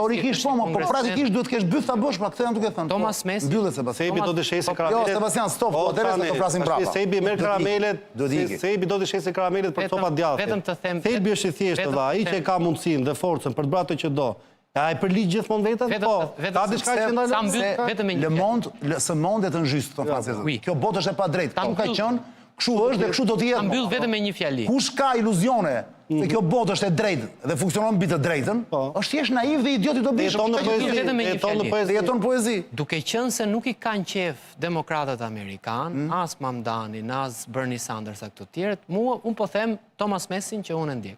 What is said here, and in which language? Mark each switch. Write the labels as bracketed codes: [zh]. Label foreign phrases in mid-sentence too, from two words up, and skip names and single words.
[sq] Teorikisht po, po praktikisht duhet të kesh byth ta bësh, pra këtë jam duke thënë. Thomas Messi. Mbyllet Sebastian. Sebi do të shesë karamelet. Jo, Sebastian, stop, po derisa do flasim prapa. Sebi merr karamelet. Sebi do të shesë karamelet për copa djathtë. Vetëm të them. Sebi është I thjeshtë dha, ai që ka mundësinë dhe forcën për të bërë atë që do. A e përligj gjithmonë vetën? Po. Ka diçka që ndalon vetëm [fr] Le monde, ce monde est injuste, [sq] thon francezët. Kjo botë është e padrejtë. Ka qenë Kështu është dhe kështu do të jetë. Ta mbyll vetëm me një fjali. Kush ka iluzione se kjo botë është e drejtë dhe funksionon mbi të drejtën, është thjesht naiv dhe idiot i dobishëm. Jeton poezi. Duke qenë se nuk i kanë qef demokratët Amerikanë, as Mamdanin, as Bernie Sanders a këto tjerët, unë po them Thomas Messin që unë e ndjek.